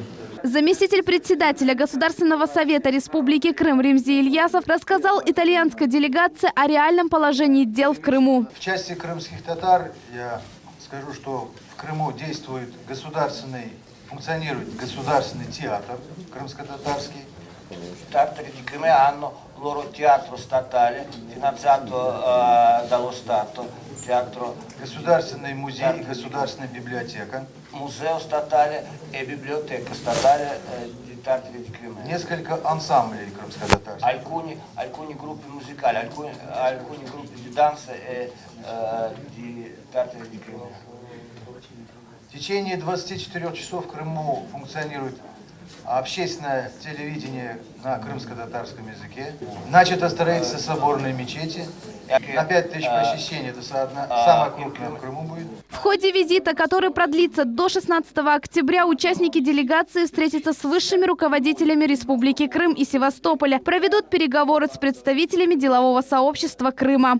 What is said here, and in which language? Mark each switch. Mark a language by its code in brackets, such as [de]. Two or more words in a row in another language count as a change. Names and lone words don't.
[ru] Заместитель председателя Государственного совета Республики Крым Ремзи Ильясов рассказал итальянской делегации о реальном положении дел в Крыму. В части крымских татар я скажу, что в Крыму функционирует государственный театр крымско-татарский. [it] Tartari di Crimea hanno il loro teatro statale finanziato dallo Stato, teatro [ru] Государственный музей и государственная библиотека. [it] Museo statale e biblioteca statale di Tartari di Crimea. [ru] Несколько ансамблей крымско-татарских. [it] Alcuni gruppi musicali, alcuni gruppi di danza di Tartari di Crimea. [ru] В течение 24 часов в Крыму функционирует общественное телевидение на крымско-татарском языке. Начато строительство соборной мечети. На 5000 посещений, это самое крупное в Крыму будет. В ходе визита, который продлится до 16 октября, участники делегации встретятся с высшими руководителями Республики Крым и Севастополя, проведут переговоры с представителями делового сообщества Крыма.